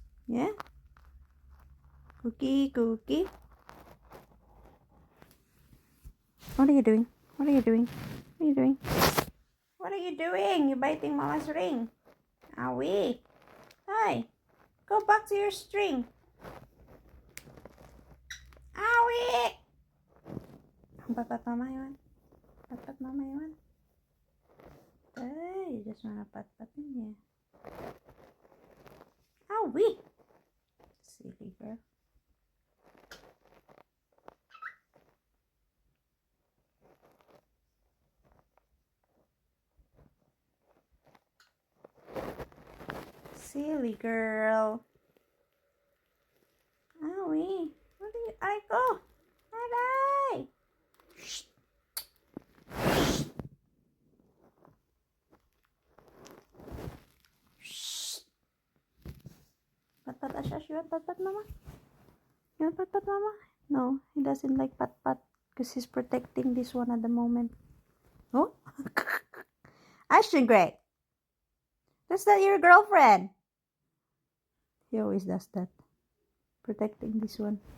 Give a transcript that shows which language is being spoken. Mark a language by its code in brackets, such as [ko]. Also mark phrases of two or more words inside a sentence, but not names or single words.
[en] Yeah? Cookie, Cookie. What are you doing? What are you doing? What are you doing? What are you doing? You're biting Mama's ring. Owie. Hi. Go back to your string. Owie. Pat Mama yun. Pat Mama yun. Ay, you just wanna [tl] pat-patin niya. [en] Owie. Silly girl. Silly girl. Owie. What are you? Aiko. [tl] Aray. Shh. Shh. [en] Pat-pat Ashash. You want pat-pat Mama? You want pat-pat Mama? No, he doesn't like pat-pat because he's protecting this one at the moment. Oh? Ashton Gray. That's not your girlfriend. He always does that. Protecting this one.